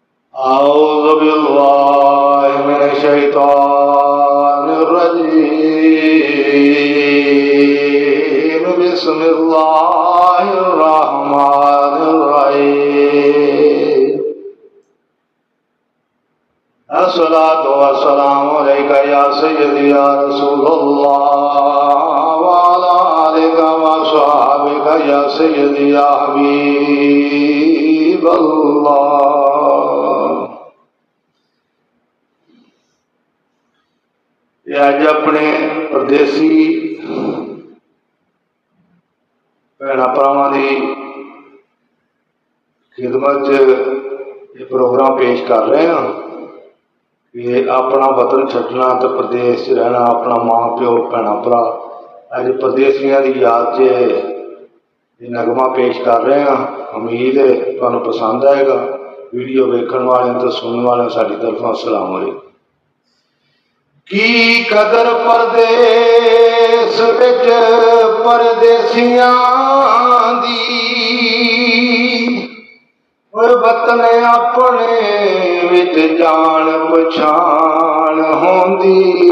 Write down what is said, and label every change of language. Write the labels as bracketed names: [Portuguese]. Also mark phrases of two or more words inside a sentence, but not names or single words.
[Arabic] أعوذ بالله من الشيطان الرجيم بسم الله الرحمن الرحيم الصلاة والسلام عليك يا سيدي يا رسول الله وعلى آلك وصحبك يا سيدي يا حبيب الله। [Punjabi] اج اپنے پردیسی بھین بھراواں دی خدمت یہ پروگرام پیش کر رہے ہیں کہ اپنا وطن چھڈنا تو پردیس رہنا، اپنا ماں پیو بھین بھرا اج پردیسیاں دی یاد چ نغمہ پیش کر رہے ہیں. امید ہے تہانوں پسند آئےگا۔ ویڈیو ویکھن والے تو سنن والے ساڈی طرفوں [Arabic] السلام عليكم. [Punjabi] کی قدر پردیس وچ پردیسیاں دی، وطن اپنے وچ جان پچھان ہوندی.